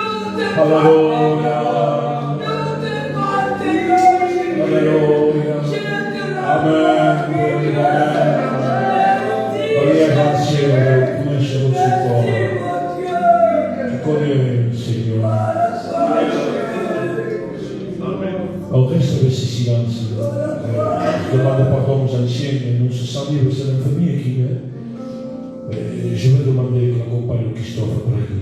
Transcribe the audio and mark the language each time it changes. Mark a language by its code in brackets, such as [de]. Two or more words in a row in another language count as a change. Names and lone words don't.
[fr] Alléluia. Alléluia. Amen. [it] Vogliamo insieme conoscere il suo cuore. [fr] Tu connais, Seigneur. On reste avec ce silence. Je demande pardon aux anciens, mais nous se sent vivre, c'est la famille qui est. Je vais demander que l'accompagne Christophe prie.